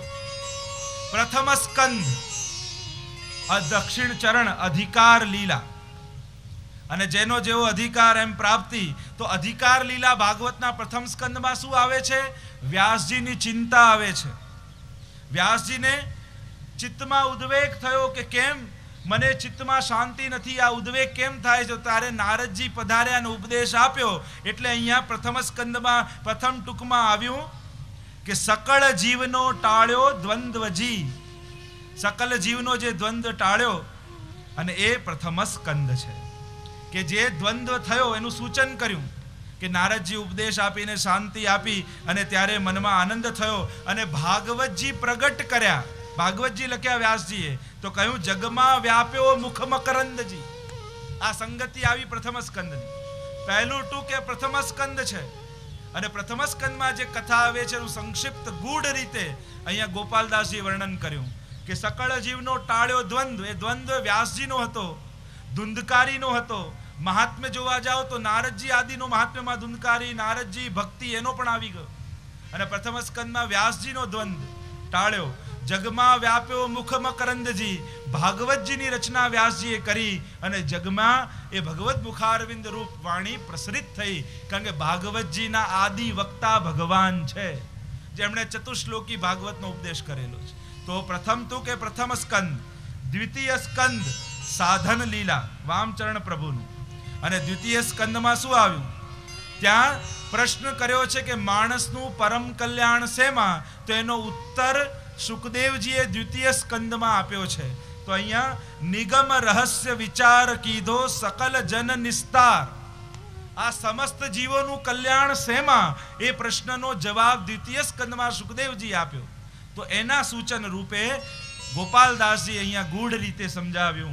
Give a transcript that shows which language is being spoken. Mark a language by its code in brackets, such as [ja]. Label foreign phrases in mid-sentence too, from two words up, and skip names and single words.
[gu] પ્રથમ સ્કંદ દક્ષિણ ચરણ અધિકાર લીલા, અને જેનો જેવો અધિકાર એમ પ્રાપ્તિ। તો અધિકાર લીલા ભાગવતના પ્રથમ સ્કંદમાં શું આવે છે? વ્યાસજીની ચિંતા આવે છે। વ્યાસજીને ચિત્તમાં ઉદ્વેગ થયો કે કેમ મને ચિત્તમાં શાંતિ નથી, આ ઉદ્વેગ કેમ થાય છે? ત્યારે નારદજી પધાર્યા ને ઉપદેશ આપ્યો। એટલે અહીંયા પ્રથમ સ્કંદમાં પ્રથમ ટૂકમાં આવ્યું કે સકલ જીવનો ટાળ્યો દ્વંદ્વજી। સકલ જીવનો જે દ્વંદ્વ ટાળ્યો અને એ પ્રથમ સ્કંદ છે કે જે દ્વંદ્વ થયો એનું સૂચન કર્યું કે નારદજી ઉપદેશ આપીને શાંતિ આપી અને ત્યારે મનમાં આનંદ થયો અને ભાગવતજી પ્રગટ કર્યા। ભાગવતજી લખ્યા વ્યાસજીએ તો કહું જગમાં વ્યાપ્યો મુખ મકરંદજી। આ સંગતિ આવી પ્રથમ સ્કંદની। પહેલું ટૂક એ પ્રથમ સ્કંદ છે અને પ્રથમ સ્કંદમાં જે કથા આવે છે એનું સંક્ષિપ્ત ગૂઢ રીતે અહીંયા ગોપાલદાસજી વર્ણન કર્યું કે સકલ જીવનો ટાળ્યો દ્વંદ્વ। એ દ્વંદ્વ વ્યાસજીનો હતો, ધુંધકારીનો હતો। મહાત્મ્ય જોવા જાઓ તો નારદજી આદિનો મહાત્મ્યમાં ધુંધકારી, નારદજી ભક્તિ એનો પણ આવી ગયો। અને પ્રથમ સ્કંદમાં વ્યાસજીનો દ્વંદ્વ ટાળ્યો। જગમાં વ્યાપ્યો મુખ મકરંદજી। ભાગવતજીની રચના વ્યાસજીએ કરી અને જગમાં એ ભગવત મુખારવિંદ રૂપ વાણી પ્રસરિત થઈ। કારણ કે ભાગવતજીના આદિ વક્તા ભગવાન છે, જેમણે ચતુશ્લોકી ભાગવતનો ઉપદેશ કરેલો છે। તો પ્રથમ તો કે પ્રથમ સ્કંદ। દ્વિતીય સ્કંદ સાધન લીલા વામચરણ પ્રભુનું। અને દ્વિતીય સ્કંદમાં શું આવ્યું? ત્યાં પ્રશ્ન કર્યો છે કે માણસનું પરમ કલ્યાણ શેમાં? તો એનો ઉત્તર સુખદેવજીએ દ્વિતીય સ્કંદમાં આપ્યો છે। તો અહીંયા નિગમ રહસ્ય વિચાર કીધો સકલ જન નિસ્તાર। આ સમસ્ત જીવોનું કલ્યાણ શેમાં? એ પ્રશ્નનો જવાબ દ્વિતીય સ્કંદમાં સુખદેવજી આપ્યો। તો એના સૂચન રૂપે ગોપાલદાસજી અહીંયા ગૂઢ રીતે સમજાવ્યું।